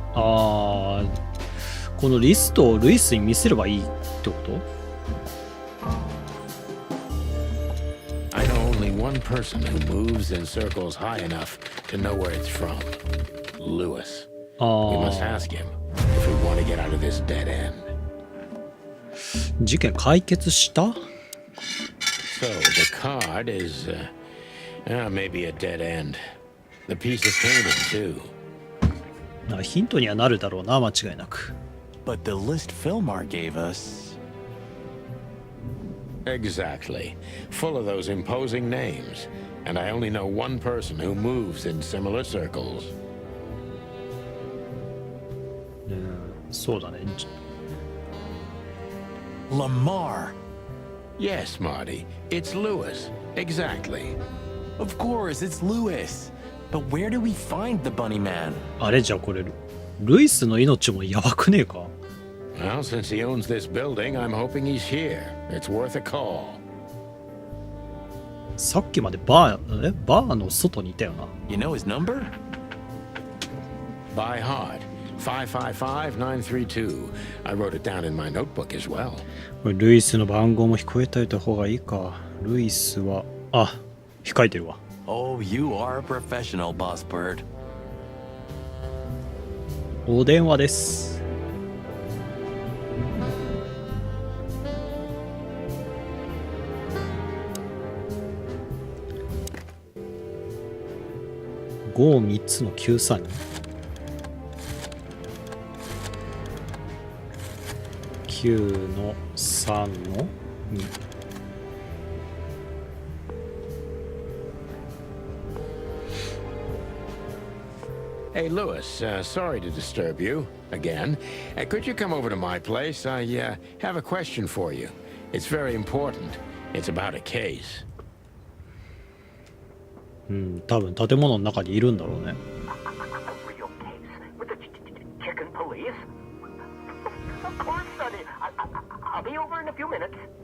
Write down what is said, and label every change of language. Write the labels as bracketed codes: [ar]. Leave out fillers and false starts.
[ja] このリストをルイスに見せればいいってこと？ [en] I know only one person who moves in circles high enough to know where it's from. Lewis. We must ask him if we want to get out of this dead end. [ja] 事件解決した？ [en] So the card is maybe a dead end. The piece is painted too. [ja] ヒントにはなるだろうな、間違いなく。 [en] But the list Philmar gave us... Exactly. Full of those imposing names. And I only know one person who moves in similar circles. [ja] そうだね。 [en] Lamar! Yes, Marty. It's Lewis. Exactly. Of course, it's Lewis. But where do we find the bunny man? [ja] あれじゃこれ、ルイスの命もやばくねえか？ [en] Well, since he owns this building, I'm hoping he's here. It's worth a call. [ja] さっきまでバーの外にいたよな。 [en] You know his number? By heart. 555932. I wrote it down in my notebook as well. [ja] これルイスの番号も控えといた方がいいか。ルイスは、控えてるわ。 [en] Oh, you are a professional, Boss Bird. [ja] お電話です。 5、3つの93。 9の3の2。 [en] Hey, Lewis, sorry to disturb you again. Could you come over to my place? I have a question for you. It's very important. It's about a case. [ja] 多分建物の中にいるんだろうね。 [en] Real case with the chicken police? Of course, Sonny. I'll be over in a few minutes.